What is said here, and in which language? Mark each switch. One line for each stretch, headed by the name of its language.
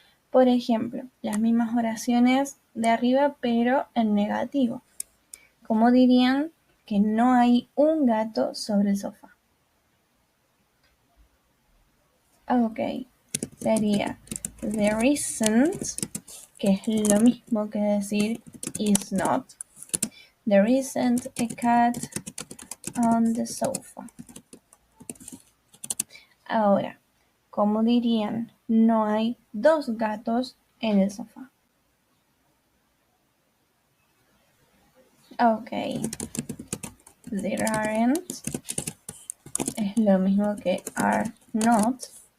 Spanish: Por ejemplo, las mismas oraciones de arriba, pero en negativo. Como dirían que no hay un gato sobre el sofá. Ok, sería
English: there isn't,
Spanish: que es lo mismo que decir
English: is not. There isn't a cat on the sofa.
Spanish: Ahora, como dirían, no hay dos gatos en el sofá. Ok,
English: there aren't
Spanish: es lo mismo que
English: are not.